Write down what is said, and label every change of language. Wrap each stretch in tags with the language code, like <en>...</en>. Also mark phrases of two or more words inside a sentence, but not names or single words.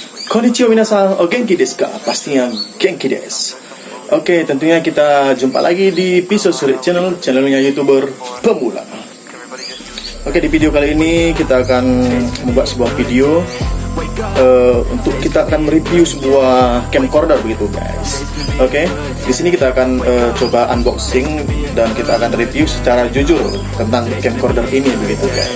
<ja>こんにちは皆さん、お元気ですか? Pastinya 元気です.</ja> <id>Oke, tentunya kita jumpa lagi di Pisau Suri channelnya YouTuber pemula. Oke, di video kali ini kita akan membuat sebuah video untuk kita akan mereview sebuah camcorder begitu guys. Oke, di sini kita akan coba unboxing dan kita akan review secara jujur tentang camcorder ini begitu guys.</id>